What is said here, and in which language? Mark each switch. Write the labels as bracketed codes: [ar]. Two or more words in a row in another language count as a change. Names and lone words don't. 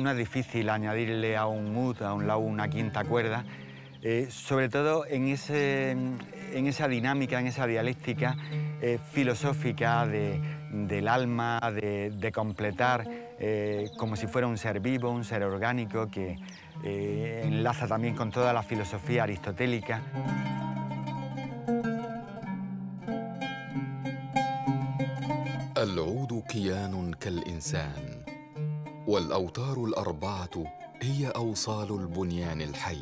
[es] No es difícil añadirle a un ud, a un lau, una quinta cuerda, sobre todo en esa dinámica, en esa dialéctica filosófica del alma, de completar como si fuera un ser vivo, un ser orgánico que enlaza también con toda la filosofía aristotélica. [ar] العود كيان كالإنسان، والأوتار الأربعة هي أوصال البنيان الحي.